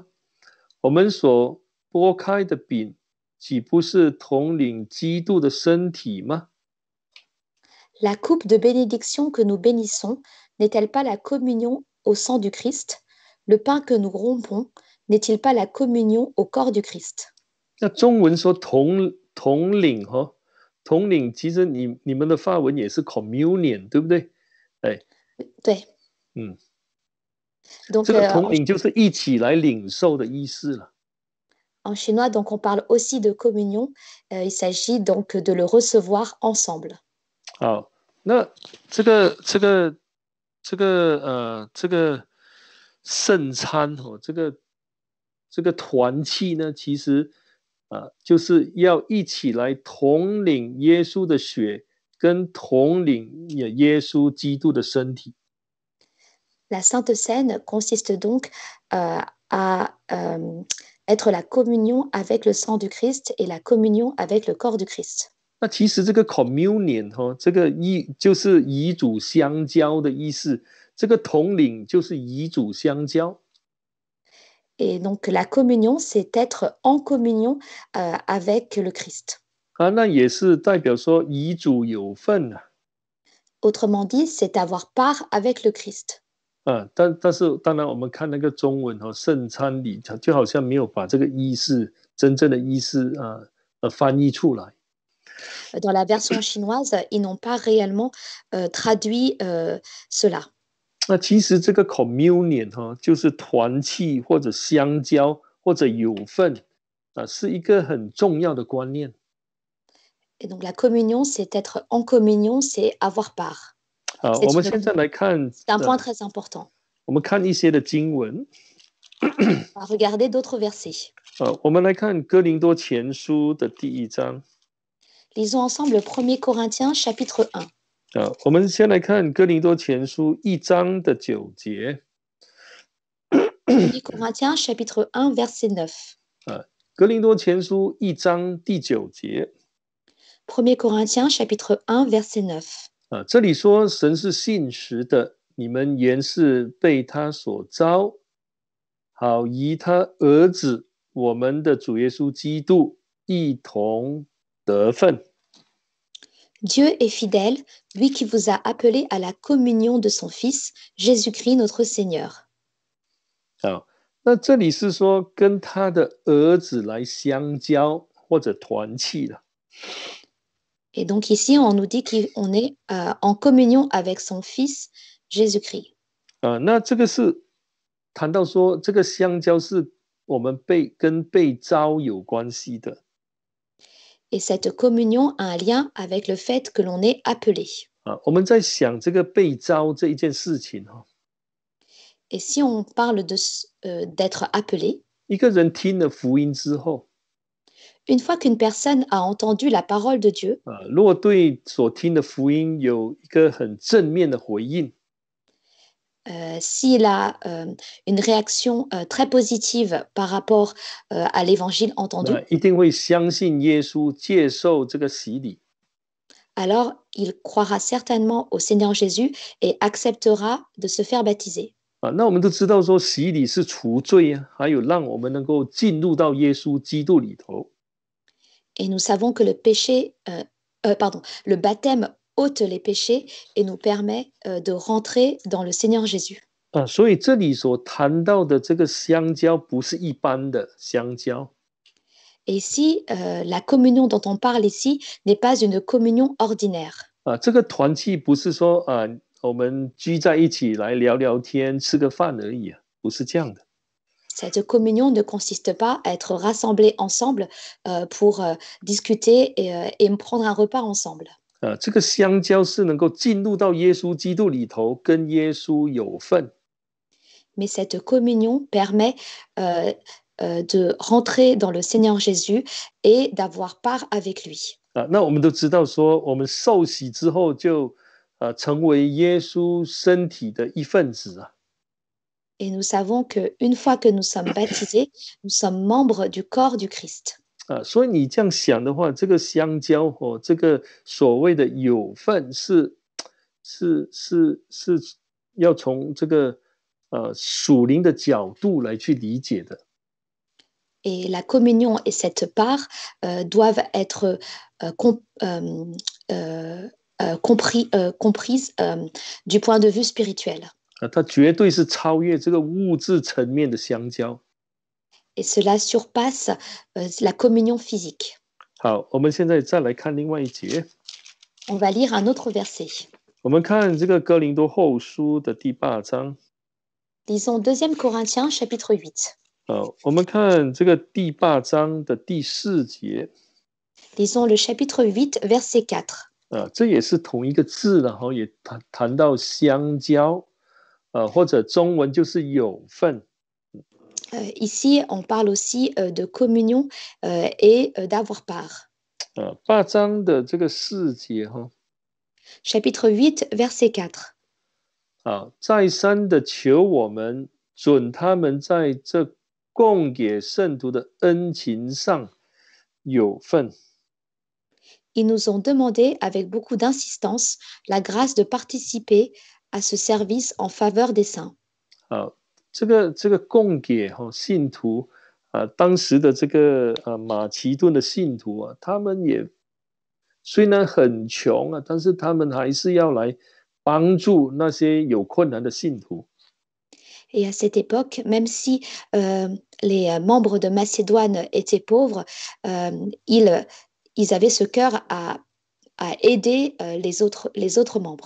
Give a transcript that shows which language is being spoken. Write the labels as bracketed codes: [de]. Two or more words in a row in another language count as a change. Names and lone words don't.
[zh] 我们所拨开的饼，岂不是统领基督的身体吗？ [fr] La coupe de bénédiction que nous bénissons n'est-elle pas la communion au sang du Christ? Le pain que nous rompons n'est-il pas la communion au corps du Christ? [zh] 那中文说统领统领，其实你们的法文也是 communion， 对不对？哎，对。Donc, 这个统领就是一起来领受的意思了。 [fr] En chinois, donc on parle aussi de communion. Il s'agit donc de le recevoir ensemble. [zh] 好，那这个圣餐这个团契呢，其实就是要一起来统领耶稣的血，跟统领耶稣基督的身体。 [fr] La Sainte Seine consiste donc à être la communion avec le sang du Christ et la communion avec le corps du Christ. [zh] 那其实这个 communion 这个就是与主相交的意思，这个统领就是与主相交。 [fr] Et donc la communion, c'est être en communion avec le Christ. [zh] 那也是代表说与主有份啊。 [fr] Autrement dit, c'est avoir part avec le Christ. [zh] 但是当然我们看那个中文圣餐礼就好像没有把这个意思真正的意思翻译出来。 [fr] Dans la version chinoise, ils n'ont pas réellement traduit cela. [zh] 那其实这个 communion 就是团契或者相交或者有份是一个很重要的观念。 [fr] Et donc la communion, c'est être en communion, c'est avoir part. [zh] 我们现在来看 [fr] C'est un point très important. [zh] 我们看一些的经文。 [fr] On va regarder d'autres versets. [zh] 我们来看哥林多前书的第1章。 [fr] Lisons ensemble 1 Corinthiens chapitre 1. [zh] 我们先来看哥林多前书1章的9节。 [fr] 1 Corinthiens chapitre 1 verset 9. [zh] 哥林多前书1章第9节。 [fr] 1 Corinthiens chapitre 1 verset 9. [zh] 这里说神是信实的，你们原是被他所召，好与他儿子我们的主耶稣基督一同得分。 [fr] Dieu est fidèle, lui qui vous a appelé à la communion de son Fils, Jésus-Christ notre Seigneur. [zh] 那这里是说跟他的儿子来相交或者团契了。 [fr] Et donc ici, on nous dit qu'on est en communion avec son Fils, Jésus-Christ. [zh] 那这个是谈到说这个相交是我们跟被召有关系的。 [fr] Et cette communion a un lien avec le fait que l'on est appelé. [zh] 我们在想这个被召这一件事情。 [fr] Et si on parle d'être appelé, [zh] 一个人听了福音之后， [fr] une fois qu'une personne a entendu la parole de Dieu, [zh] 如果对所听的福音有一个很正面的回应， [fr] s'il a une réaction très positive par rapport à l'évangile entendu, [zh] 一定会相信耶稣，接受这个洗礼。 [fr] alors il croira certainement au Seigneur Jésus et acceptera de se faire baptiser. [zh] 那我们都知道说洗礼是除罪啊，还有让我们能够进入到耶稣基督里头。 [fr] Et nous savons que le baptême ôte les péchés et nous permet de rentrer dans le Seigneur Jésus. [zh] 所以这里所谈到的这个相交不是一般的相交。 [fr] Et ici, la communion dont on parle ici n'est pas une communion ordinaire. [zh] 这个团契不是说我们聚在一起来聊聊天、吃个饭而已不是这样的。 [fr] Cette communion ne consiste pas à être rassemblés ensemble pour discuter et prendre un repas ensemble. [zh] 这个相交是能够进入到耶稣基督里头，跟耶稣有份。 [fr] Mais cette communion permet de rentrer dans le Seigneur Jésus et d'avoir part avec lui. [zh] 那我们都知道说，我们受洗之后就成为耶稣身体的一份子啊。 [fr] Et nous savons qu'une fois que nous sommes baptisés, nous sommes membres du corps du Christ. [zh] 所以你这样想的话，这个相交这个所谓的有份是要从这个属灵的角度来去理解的。 [fr] Et la communion et cette part doivent être comprises du point de vue spirituel. [zh] 它绝对是超越这个物质层面的相交。 [fr] Et cela surpasse la communion physique. [zh] 好，我们现在再来看另外一节。 [fr] On va lire un autre verset. [zh] 我们看这个哥林多后书的第8章。 [fr] Lisons 2 Corinthiens chapitre 8. [zh] 我们看这个第8章的第4节。 [fr] Lisons le chapitre 8, verset 4. [zh] 这也是同一个字，然后也谈到相交，或者中文就是有份。 [fr] Ici, on parle aussi de communion et d'avoir part. [zh] 8 章的这个4节 [fr] Chapitre 8, verset 4. [zh] 再三的求我们准他们在这供给圣徒的恩情上有份。 [fr] Ils nous ont demandé avec beaucoup d'insistance la grâce de participer à ce service en faveur des saints. [zh] 这个供给信徒当时的这个马其顿的信徒他们也虽然很穷但是他们还是要来帮助那些有困难的信徒。 [fr] Et à cette époque, même si les membres de Macédoine étaient pauvres, ils avaient ce cœur à aider les autres membres.